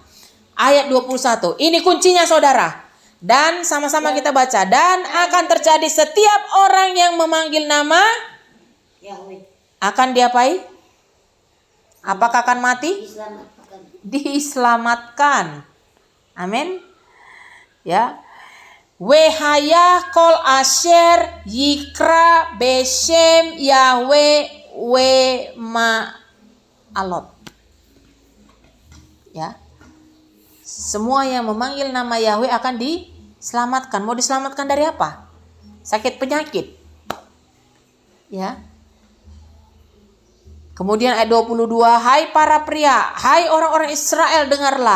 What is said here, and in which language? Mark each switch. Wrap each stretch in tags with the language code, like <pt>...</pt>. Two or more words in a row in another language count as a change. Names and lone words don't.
<id>Ayat 21. Ini kuncinya saudara. Dan sama-sama kita baca. Dan akan terjadi setiap orang yang memanggil nama Yahweh akan diapai? Apakah akan mati? diselamatkan. Diselamatkan. Amin. Ya.</id> <he>Wehaya kol asher yikra beshem Yahweh we ma'alot.</he> <id>Ya. Semua yang memanggil nama Yahweh akan diselamatkan. Mau diselamatkan dari apa? Sakit penyakit. Ya. Kemudian ayat 22, hai para pria, hai orang-orang Israel, dengarlah.</id>